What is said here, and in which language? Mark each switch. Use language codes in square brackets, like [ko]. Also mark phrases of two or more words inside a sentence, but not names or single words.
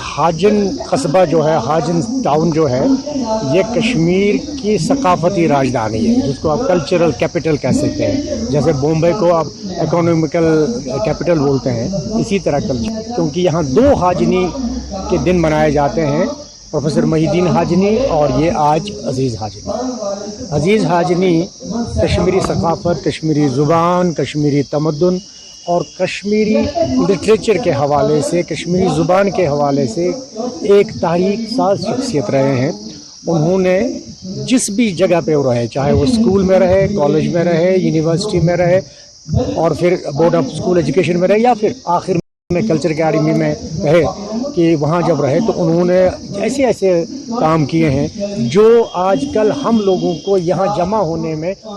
[ur] حاجن قصبہ جو ہے، حاجن ٹاؤن جو ہے، یہ کشمیر کی ثقافتی راجدھانی ہے، جس کو آپ [en] cultural capital [ur] کہہ سکتے ہیں. جیسے بمبئی کو آپ [en] economical capital [ur] بولتے ہیں، اسی طرح کلچر. کیونکہ یہاں 2 حاجنی کے دن منائے جاتے ہیں، پروفیسر محی الدین حاجنی اور یہ آج عزیز حاجنی. عزیز حاجنی کشمیری ثقافت، کشمیری زبان، کشمیری تمدن اور کشمیری لٹریچر کے حوالے سے، کشمیری زبان کے حوالے سے ایک تحریک ساز شخصیت رہے ہیں. انہوں نے جس بھی جگہ پہ وہ رہے، چاہے وہ اسکول میں رہے، کالج میں رہے، یونیورسٹی میں رہے، اور پھر بورڈ آف اسکول ایجوکیشن میں رہے، یا پھر آخر میں کلچر اکیڈمی میں رہے، کہ وہاں جب رہے تو انہوں نے ایسے ایسے کام کیے ہیں جو آج کل ہم لوگوں کو یہاں جمع ہونے میں.